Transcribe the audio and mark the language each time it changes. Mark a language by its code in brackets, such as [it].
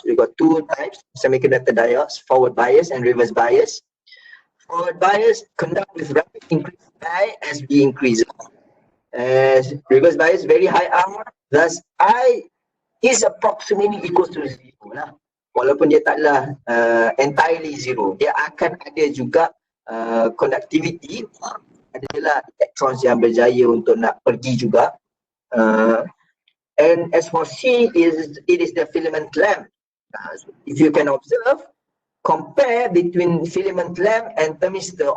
[en] We've got two types of semiconductor diodes: forward bias and reverse bias. Forward bias conduct with rapid increase I as B increases. As reverse bias, very high R, thus I is approximately equals to 0 lah. [ms] Walaupun dia taklah entirely 0, dia akan ada juga conductivity, adalah electrons yang berjaya untuk nak pergi juga. [en] And as for C, it is the filament lamp. So if you can observe, compare between filament lamp and thermistor.